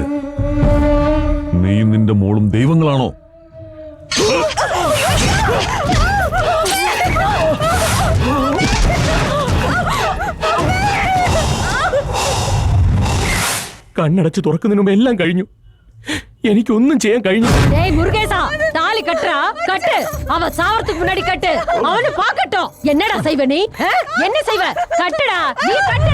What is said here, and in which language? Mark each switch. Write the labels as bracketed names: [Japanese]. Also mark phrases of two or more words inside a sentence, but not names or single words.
[Malayalam] നീയും നിന്റെ മോളും ദൈവങ്ങളാണോ? കണ്ണടച്ച് തുറക്കുന്നതിന് മുമ്പ് എല്ലാം കഴിഞ്ഞു. എനിക്കൊന്നും ചെയ്യാൻ കഴിഞ്ഞു. [Tamil] டேய் முருகேசா, தாலி கட்டுறா, கட்டு. அவ சாவறதுக்கு முன்னாடி கட்டு. அவனு பாக்கட்டும். என்னடா செய்வ நீ? என்ன செய்வ? கட்டுடா, நீ கட்டு.